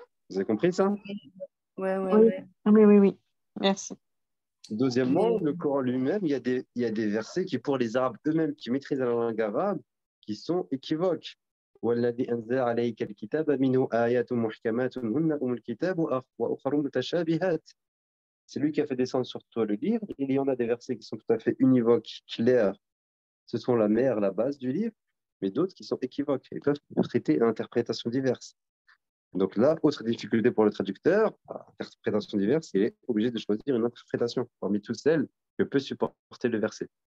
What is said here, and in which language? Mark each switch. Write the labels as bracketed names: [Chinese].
[French] Vous avez compris ça? Ouais, ouais, Oui, ouais. oui, oui, oui. Merci. Deuxièmement, le Coran lui-même, il y a des versets qui, pour les Arabes eux-mêmes qui maîtrisent la langue arabe, qui sont équivoques. [Arabic] والذي أنزل عليك الكتاب منه آيات محكمات هن أم الكتاب وأخر متشابهات. [French] C'est lui qui a fait descendre sur toi le livre. Il y en a des versets qui sont tout à fait univoques, clairs. Ce sont la mère, la base du livre, mais d'autres qui sont équivoques et peuvent prêter à interprétations diverses. Donc là, autre difficulté pour le traducteur, interprétation diverse, il est obligé de choisir une interprétation parmi toutes celles que peut supporter le verset.